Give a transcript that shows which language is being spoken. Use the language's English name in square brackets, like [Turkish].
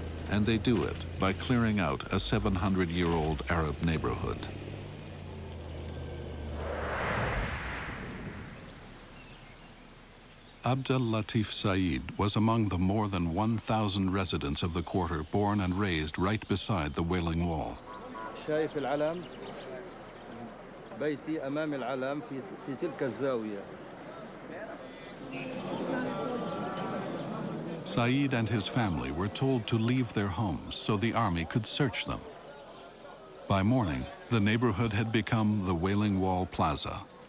[English] And they do it by clearing out a 700-year-old Arab neighborhood. Abdel Latif Said was among the more than 1,000 residents of the quarter born and raised right beside the Wailing Wall. [Arabic] شايف العلم بيتي أمام العلم في تلك الزاوية. [English] Said and his family were told to leave their homes so the army could search them. By morning, the neighborhood had become the Wailing Wall Plaza.